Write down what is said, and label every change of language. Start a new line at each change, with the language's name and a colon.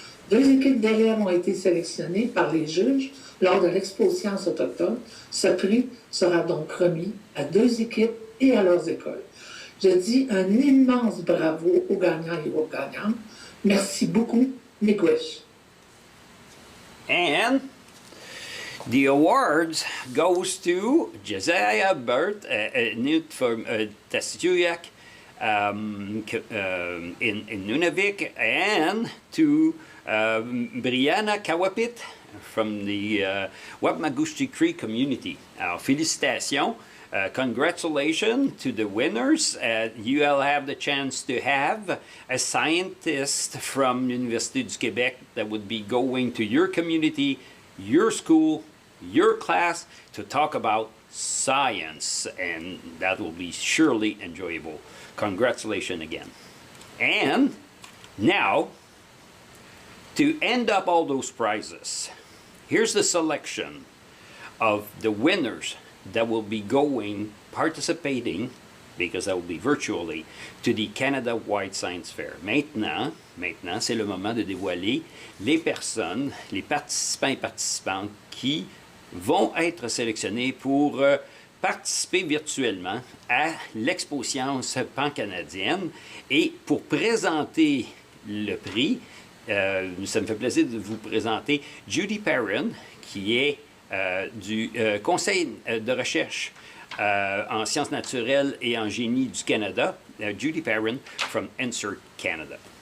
French: 2 équipes d'élèves ont été sélectionnées par les juges lors de l'Expo Sciences autochtones. Ce prix sera donc remis à 2 équipes et à leurs écoles. Je dis un immense bravo aux gagnants et aux gagnantes. Merci beaucoup, miigwech.
English: And the awards goes to Josiah Burt, Newt from Tastituyak in Nunavik, and to Brianna Kawapit from the Wapmagushti Cree community.
French: Alors, félicitations.
English: Congratulations to the winners. You'll have the chance to have a scientist from Université du Québec that would be going to your community, your school, your class to talk about science, and that will be surely enjoyable. Congratulations again. And now, to end up all those prizes, here's the selection of the winners that will be participating, because that will be virtually, to the Canada-wide Science Fair.
French: Maintenant, c'est le moment de dévoiler les personnes, les participants et participantes qui vont être sélectionnés pour participer virtuellement à l'Expo Sciences pan-canadienne. Et pour présenter le prix, ça me fait plaisir de vous présenter Judy Perrin, qui est du Conseil de recherche en sciences naturelles et en génie du Canada, Judy Perrin
English: from Insert Canada.